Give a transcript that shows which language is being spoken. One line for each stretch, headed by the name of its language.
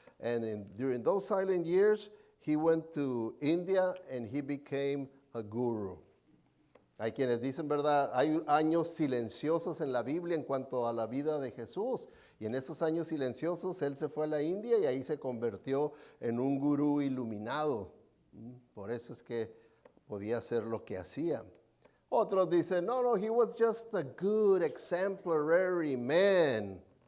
English: And during those silent years, he went to India and he became a guru.
Spanish: Hay quienes dicen, ¿verdad? Hay años silenciosos en la Biblia en cuanto a la vida de Jesús. Y en esos años silenciosos, él se fue a la India y ahí se convirtió en un gurú iluminado. Por eso es que podía hacer lo que hacía. Otros dicen, no,
English: he was just a good, exemplary man.